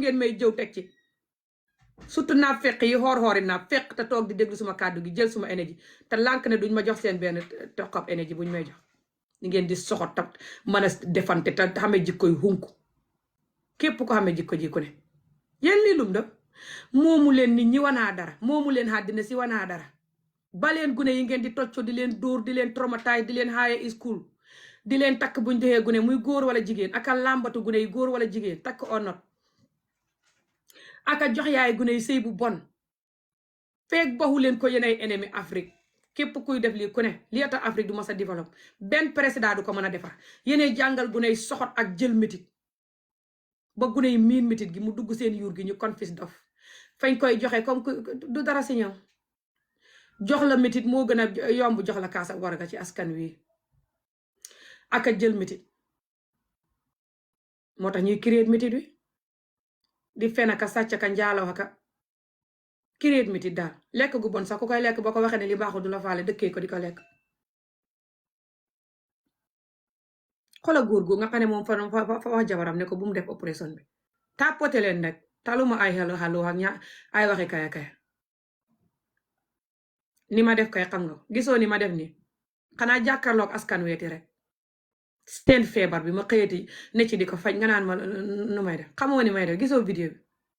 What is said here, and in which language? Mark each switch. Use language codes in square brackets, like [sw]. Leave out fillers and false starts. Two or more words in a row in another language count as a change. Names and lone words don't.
[wo] ngeen may jëw teg ci surtout naa fekk yi xoor-xoori naa fekk te toog di déglu suma kàddu gi jël suma énergie te lànk ne duñ ma jox seen benn toqab énergie buñ may jox ni ngeen di soxot ta mën a defante te xamee jikkoy hunku képp ko xamee jikko ji ku ne yéen lii lum da moomu leen nit ñi wanaa dara moomu leen àddina si wanaa dara baleen gune yi ngeen di tocco di leen dóor di leen traumatize di leen [en] high school [wo] di leen takk buñ joxee gune muy góor wala jigéen aka làmbatu gune yi góor wala jigéen takk onot aka jox yaay gune yi sëy bu bon feeg baxu leen ko yenay ennemi Afrique képp kuy def lii ku ne li tax Afrique du mas a développe benn président du ko mën a defar yeneen jàngal gune yi soxot ak jël métit ba gune yi miin métit gi mu dugg seen yuur gi ñu confis dof fañ koy joxe comme du dara si ñëw jox la métit moo gën a yomb jox la kaas ak warga ci askan wi aka jël métit moo tax ñuy créer métit wi di fen aka sàcc aka njaalaw aka créer métit daal lekk gu bon sax ku koy lekk boo ko waxee ne li baaxul du la faale dëkkee ko di ko lekk xoolal góor gu nga xam ne moom fa wax jabaram ne ko bu mu def opération bi tapote leen nag taluma ay xalo ak ña ay waxe kaya kaya ni ma def kay xam nga gisoo ni ma def ni xanaa jàkkaarloog askan weeti rek seen feebar bi ma xëyati ne ci di ko faj nga naan ma nu may def xamoo ni may def gisoo vidéo bi